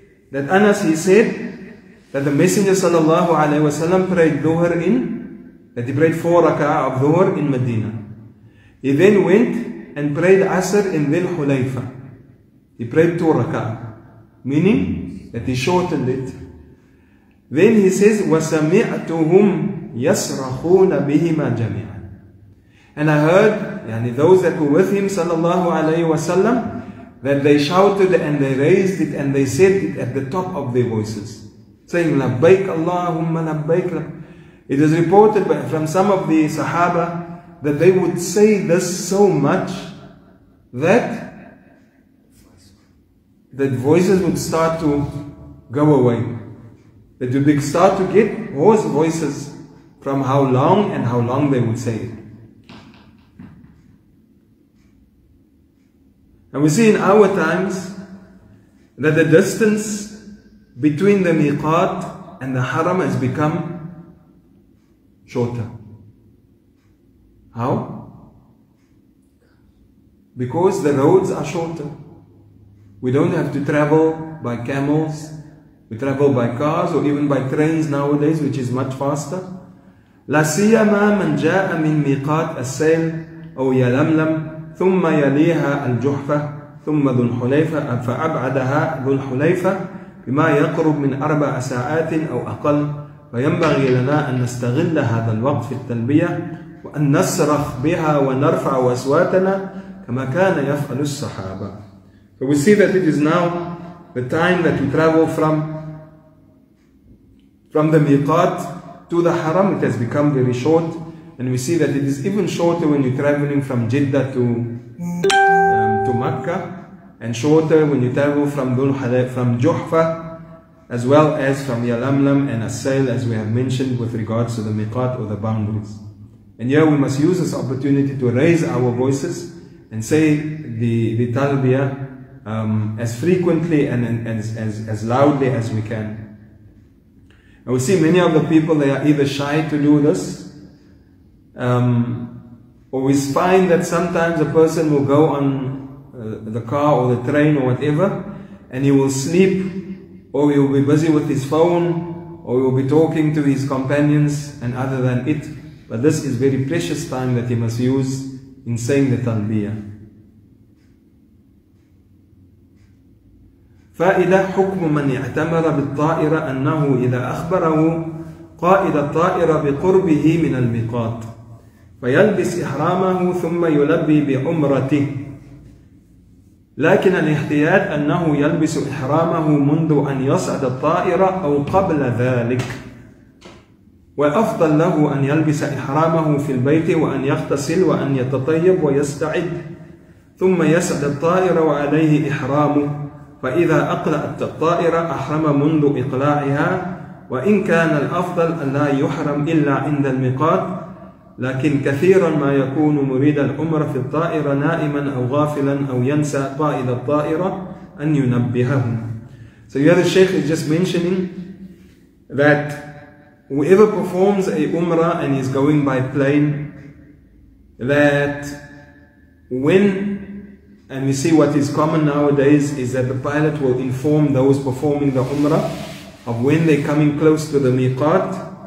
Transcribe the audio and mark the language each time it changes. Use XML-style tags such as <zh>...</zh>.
<en>That Anas, he said that the Messenger sallallahu alayhi wa sallam prayed Dhuhr that he prayed 4 rak'ah of Dhuhr in Medina. He then went and prayed Asr in Dhul Hulayfa. He prayed 2 rak'ah, meaning that he shortened it. Then he says,</en> <ar>وَسَمِعْتُهُمْ يَصْرَخُونَ بِهِمَا جَمِيعًا.</ar> <en>And I heard, those that were with him, sallallahu alayhi wasallam, that they shouted and they raised it and they said it at the top of their voices, saying,</en> <ar>لَبَّيْكَ اللَّهُمَّ لَبَّيْكَ.</ar> <en>It is reported from some of the Sahaba that they would say this so much that voices would start to go away. That would start to get hoarse voices from how long they would say it. And we see in our times that the distance between the miqat and the haram has become shorter. How? Because the roads are shorter. We don't have to travel by camels. We travel by cars or even by trains nowadays, which is much faster.</en> <ar>لا سيما من جاء من ميقات السيل أو يلملم ثم يليها الجحفة ثم ذو الحليفة فأبعدها ذو الحليفة بما يقرب من 4 ساعات أو أقل. فينبغي لنا أن نستغل هذا الوقت في التلبية وأن نصرخ بها ونرفع أصواتنا كما كان يفعل الصحابة.</ar> <en>So we see that it is now the time that we travel from the miqat to the haram. It has become very short, and we see that it is even shorter when you're traveling from Jeddah to Makkah, and shorter when you travel from Juhfa, as well as from Yalamlam and As-Sail, as we have mentioned with regards to the miqat or the boundaries. And here we must use this opportunity to raise our voices and say the talbiyah as frequently and as loudly as we can. And we see many of the people, they are either shy to do this, or we find that sometimes a person will go on the car or the train or whatever, and he will sleep, or he will be busy with his phone, or he will be talking to his companions, and other than it. But this is very precious time that he must use in saying the talbiyah.</en> <ar>فائدة حكم من اعتمر بالطائرة أنه إذا أخبره قائد الطائرة بقربه من الميقات فيلبس إحرامه ثم يلبي بعمرته، لكن الاحتياط أنه يلبس إحرامه منذ أن يصعد الطائرة أو قبل ذلك، والأفضل له أن يلبس إحرامه في البيت وأن يغتسل وأن يتطيب ويستعد ثم يصعد الطائرة وعليه إحرامه، فإذا أقلعت الطائرة أحرم منذ إقلاعها، وإن كان الأفضل أن لا يحرم إلا عند الميقات، لكن كثيرا ما يكون مريد العمرة في الطائرة نائما أو غافلا أو ينسى قائد الطائرة أن ينبهه.</ar> <en>So here the Sheikh is just mentioning that whoever performs a Umrah and is going by plane, that and we see what is common nowadays is that the pilot will inform those performing the Umrah of when they're coming close to the miqat.</en>